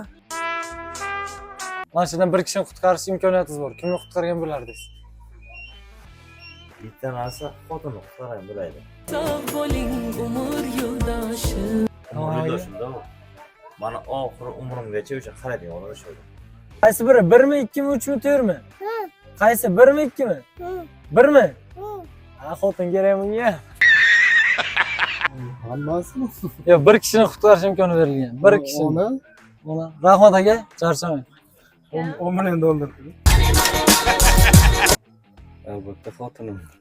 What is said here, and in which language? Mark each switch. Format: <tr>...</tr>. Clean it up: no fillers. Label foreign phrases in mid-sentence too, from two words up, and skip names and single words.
<uz>Mana shu yerdan bir kishini qutqarish imkoniyatingiz bor. Kimni qutqargan bo'lardingiz? Bitta narsa xotinni qutqargan bo'laydi. Sog' bo'ling umr yo'ldoshim. Tamam. Yo'ldoshimda u. Mana oxiri umrimgacha o'sha qaraydigan odam shu. Qaysi biri? 1 mi, 2 mi, 3 mi, 4 mi? Qaysi? 1 mi, 2 mi? 1 mi? Ha, xotin kerak bunga. Hammasi. Yo'q, bir kishini qutqarish imkoni berilgan. Bir kishini. Ona. Rahmat aka, charchamang. 10 milyon dollar. Albatta xotinim.</uz>